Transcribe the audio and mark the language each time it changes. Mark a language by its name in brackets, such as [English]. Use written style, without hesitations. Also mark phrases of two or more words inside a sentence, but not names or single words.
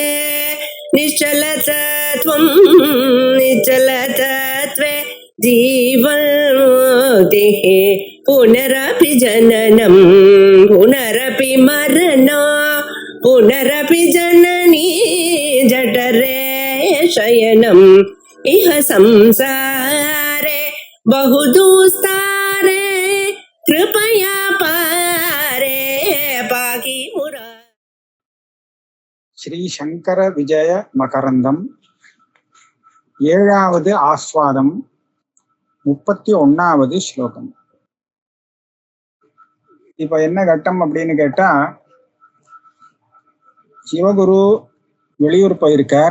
[Sanskrit] निश्चलतत्वं निश्चलतत्वे जीवन्मुक्तिः पुनरपि जननं पुनरपि मरणं पुनरपि जननी जठरे शयनम् इह संसारे बहुदुस्तारे कृपया पारे पाहि मुरा. [Tamil] ஸ்ரீ சங்கர விஜய மகரந்தம் 7வது ஆஸ்வாதம் 31வது ஸ்லோகம். இப்ப என்ன கட்டம் அப்படின்னு கேட்டா, சிவகுரு வெளியூர் போயிருக்கார்.